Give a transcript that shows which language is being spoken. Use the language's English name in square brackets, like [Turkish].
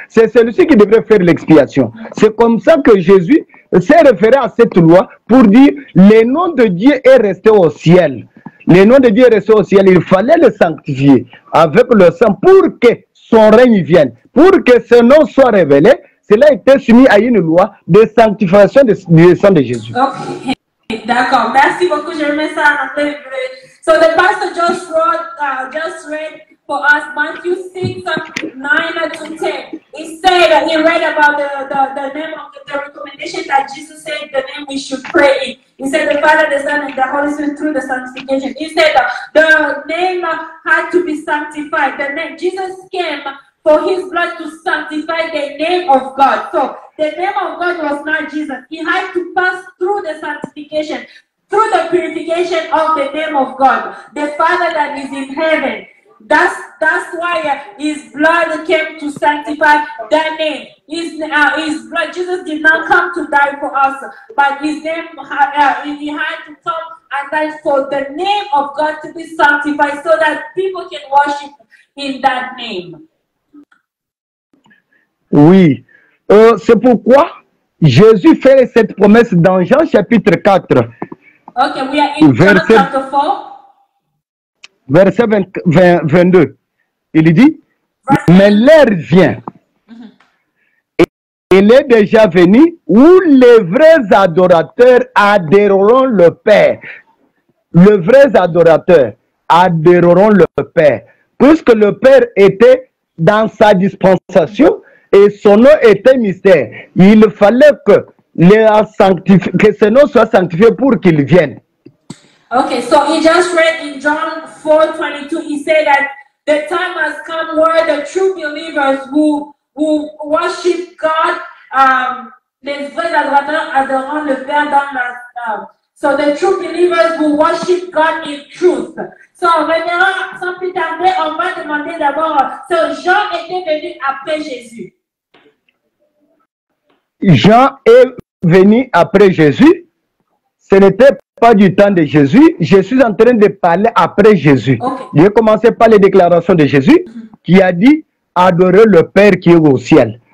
[French] C'est celui-ci qui devrait faire l'expiation. C'est comme ça que Jésus s'est référé à cette loi pour dire le nom de Dieu est resté au ciel. Le nom de Dieu est resté au ciel. Il fallait le sanctifier avec le sang pour que son règne vienne. Pour que ce nom soit révélé, cela a été soumis à une loi de sanctification du sang de Jésus. Ok, d'accord. Merci beaucoup. Je remets ça en anglais. [English] So the pastor just read for us Matthew 6, 9 to 10. He said, he read about the name of the recommendation that Jesus said the name we should pray in. He said the Father, the Son, and the Holy Spirit through the sanctification. He said the name had to be sanctified. The name, Jesus came for his blood to sanctify the name of God. So the name of God was not Jesus. He had to pass through the sanctification, through the purification of the name of God, the Father that is in heaven. That's why his blood came to sanctify that name. His blood, Jesus did not come to die for us, but his name, he had to come and die for the name of God to be sanctified so that people can worship in that name. [French] Oui, c'est pourquoi Jésus fait cette promesse dans Jean chapitre 4. [English] Okay, we are in John chapter 4. [French] Verset 22. Il dit, mais l'heure vient. Et il est déjà venu où les vrais adorateurs adoreront le Père. Les vrais adorateurs adoreront le Père. Puisque le Père était dans sa dispensation, et son nom était mystère. Il fallait que ce nom soit sanctifié pour qu'il vienne. [English] Okay, so he just read in John 4:22. He said that the time has come where the true believers who worship God, [French] les vrais adorateurs adoreront le Père dans la. [English] So the true believers who worship God in truth. [French] So on verra sans plus tarder, on va demander d'abord. So Jean était venu après Jésus. Jean est venu après Jésus. Ce n'était pas du temps de Jésus. Je suis en train de parler après Jésus. [English] Okay. [French] Je vais commencer par les déclarations de Jésus qui a dit adorer le Père qui est au ciel.